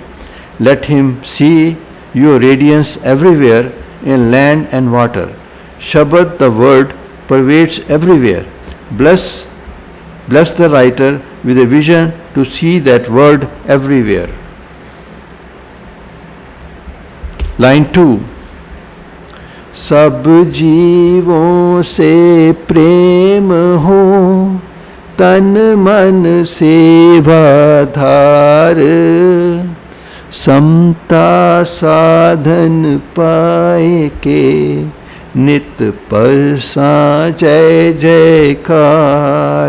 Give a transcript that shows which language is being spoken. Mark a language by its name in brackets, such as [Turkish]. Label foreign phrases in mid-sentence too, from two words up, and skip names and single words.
[English] Let him see your radiance everywhere in land and water. Shabad, the word, pervades everywhere. Bless the writer with a vision to see that word everywhere. Line 2. [Hindi] सब जीवों से प्रेम हो, तन मन सेवाधार, समता साधन पाए के, नित परसा जय जयकार।